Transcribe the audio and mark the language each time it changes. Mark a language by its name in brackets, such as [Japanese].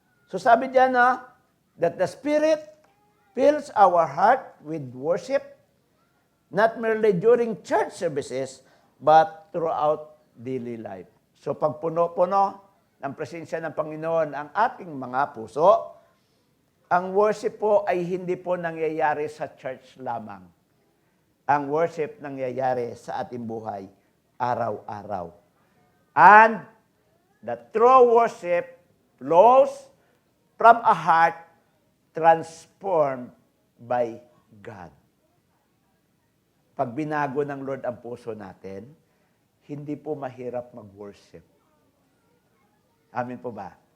[English] So [Filipino] sabi diyan [English] that the Spirit fills our heart with worship, not merely during church services, but throughout daily life. [Filipino] So pag puno-puno ng presensya ng Panginoon ang ating mga puso, ang worship po ay hindi po nangyayari sa church lamang. Ang worship nangyayari sa ating buhay araw-araw. [English] And the true worship flows from a heart transformed by God. [Filipino] Pag binago ng Lord ang puso natin, hindi po mahirap mag-worship. Amin po ba?